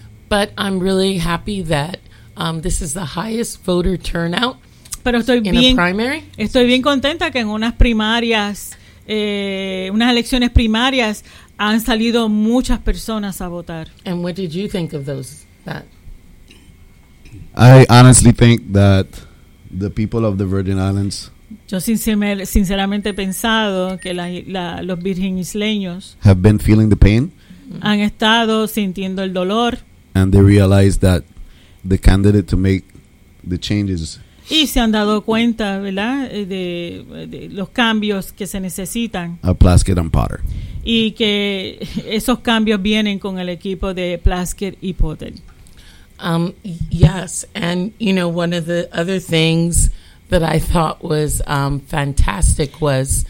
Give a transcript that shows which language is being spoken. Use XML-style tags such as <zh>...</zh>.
<en>But I'm really happy that this is the highest voter turnout.</en> <es>Pero estoy</es> <en>in</en> <es>bien,</es> <en>a primary.</en> <es>Estoy bien contenta que en unas primarias, unas elecciones primarias, han salido muchas personas a votar.</es> <en>And what did you think of those? That I honestly think that the people of the Virgin Islands.</en> <es>Yo sinceramente he pensado que los virgen isleños</es> <en>have been feeling the pain.</en> <es>Han estado sintiendo el dolor.</es> <en>And they realize that the candidate to make the changes.</en> <es>Y se han dado cuenta, ¿verdad? De los cambios que se necesitan.</es> <en>A Plaskett and Potter.</en> <es>Y que esos cambios vienen con el equipo de Plaskett y Potter.</es> <en>Yes, and you know, one of the other things that I thought was fantastic was.</en>